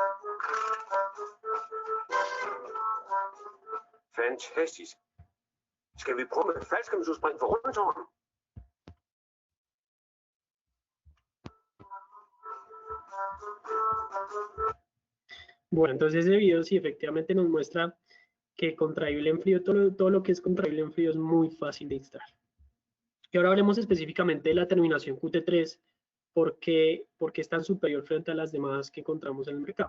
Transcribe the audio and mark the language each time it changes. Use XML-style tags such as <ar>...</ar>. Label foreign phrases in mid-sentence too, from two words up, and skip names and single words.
<da>Fantastisk. Skal vi prøve med faldskærmsudspring for rundetårn?</da> <es>Bueno, entonces ese video sí efectivamente nos muestra que contraíble en frío, todo lo que es contraíble en frío es muy fácil de instalar. Y ahora hablemos específicamente de la terminación Qt3, porque es tan superior frente a las demás que encontramos en el mercado.</es>